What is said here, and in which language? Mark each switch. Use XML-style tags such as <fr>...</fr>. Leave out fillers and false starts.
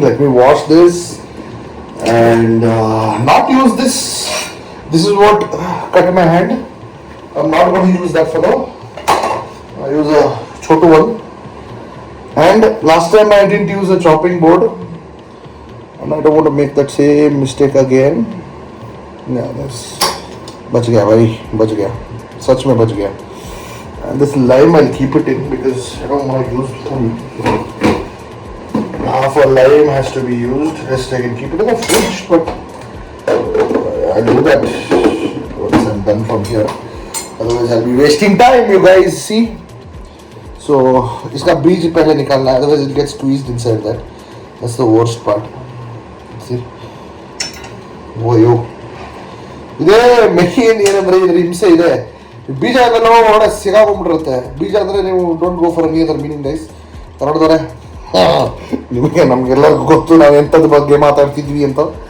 <en>Let me wash this and not use this. This is what cut my hand. I'm not going to use that for now. I use a chotu one. And last time I didn't use a chopping board. And I don't want to make that same mistake again. Yeah, that's</en> <hi>बच गया भाई, बच गया, सच में बच गया.</hi> <en>And this lime I'll keep it in because I don't want to use full. Half a lime has to be used. Rest I can keep it in the fridge, but I'll do that once I'm done from here. Otherwise I'll be wasting time, you guys. See? So</en> <hi>इसका बीज पहले निकालना है,</hi> <en>otherwise it gets squeezed inside that. That's the worst part. See?</en> <kn>वो यो ಇದೇ main ಏನಂದ್ರೆ ಇದ್ರ ಹಿಂಸೆ ಇದೆ. ಬೀಜ ಎಲ್ಲ ಒಳಗಡೆ ಸಿಗಾಕೊಂಡ್ಬಿಟ್ಟಿರುತ್ತೆ. ಬೀಜ ಅಂದ್ರೆ ನೀವು</kn> <en>Don't go for any other meaning guys.</en> <kn>ನೋಡಿದರೆ ನಿಮಗೆ ನಮಗೆಲ್ಲ ಗೊತ್ತು ನಾವು ಎಂಥದ್ರ ಬಗ್ಗೆ ಮಾತಾಡ್ತಿದ್ವಿ ಅಂತ.</kn>